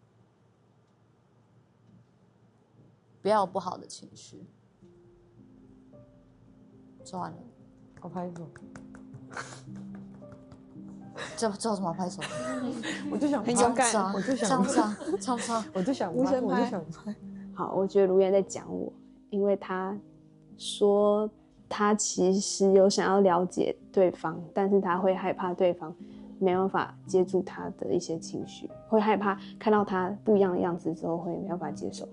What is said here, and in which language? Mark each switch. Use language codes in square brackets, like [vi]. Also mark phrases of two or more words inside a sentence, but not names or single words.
[zh] 不要有不好的情緒。說完了，我拍手。這有什麼拍手？我就想很勇敢，我就想唱，我就想無聲拍，好，我覺得盧燕在講我，因為他說他其實有想要了解對方，但是他會害怕對方沒辦法接住他的一些情緒，會害怕看到他不一樣的樣子之後會沒辦法接受。